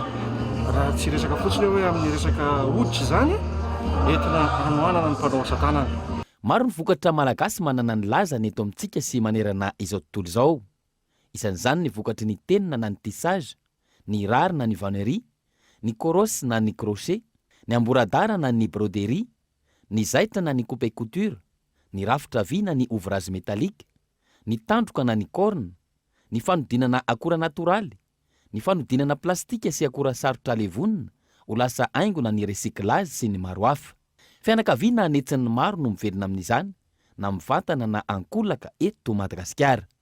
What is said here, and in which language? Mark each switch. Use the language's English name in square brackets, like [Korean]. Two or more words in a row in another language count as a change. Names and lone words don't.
[Malagasy] Raha tsy resaka fotsiny hoe amin'ny resaka hoditra zany entina anoanana ny mpanao asa tanana. Maro ny vokatra malagasy manana ny laza ny eto amintsika sy manerana izao tontolo izao. Isan'izany ny vokatry ny tenina na ny tissage, ny rary na ny vannerie, ny korosy na ny crochet, ny amboradara na ny broderie, ny zaitra na ny [French] coupe et couture, [Malagasy] ny rafitra vy na ny [French] ouvrage métallique, [Malagasy] ny tandroka na ny corne, ny fanodinana akora natoraly, ny fanodinana plastika sy akora sarotra levonina ho lasa haingo na ny recyclage sy ny maro hafa. Fianakaviana anetsin'ny maro no mivelona amin'izany na mivantana na ankolaka eto Madagasikara.